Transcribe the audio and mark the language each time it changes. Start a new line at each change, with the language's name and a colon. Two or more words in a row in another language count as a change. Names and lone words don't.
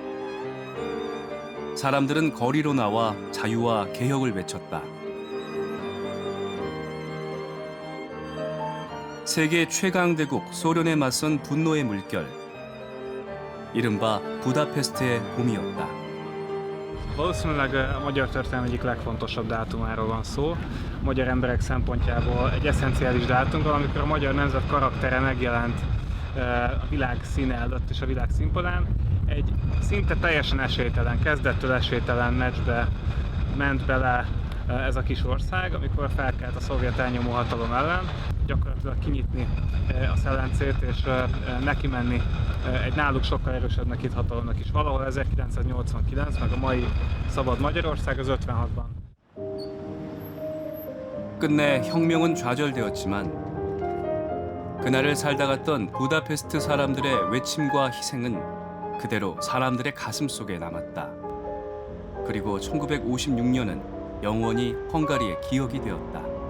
Korean: 사람들은 거리로 나와 자유와 개혁을 외쳤다. 세계 최강 대국 소련에 맞선 분노의 물결. 이른바 부다페스트의 봄이었다.
Hungarian: Valószínűleg a magyar történelem egyik legfontosabb dátumáról van szó. A magyar emberek szempontjából egy eszenciális dátumról, amikor a magyar nemzet karaktere megjelent a világ színe előtt és a világ színpadán. Egy szinte teljesen esélytelen, kezdettől esélytelen meccsbe ment bele ez a kis ország, amikor felkelt a szovjet elnyomó hatalom ellen, gyakorlatilag kinyitni a szelencét és neki menni egy náluk sokkal erősebbnek hit hatalomnak is. Valahol 1989, meg a mai szabad Magyarország az 56-ban.
Korean: 끝내 혁명은 좌절되었지만 그날을 살다 갔던 부다페스트 사람들의 외침과 희생은 그대로 사람들의 가슴 속에 남았다. 그리고 1956년은 영원히 헝가리의 기억이 되었다.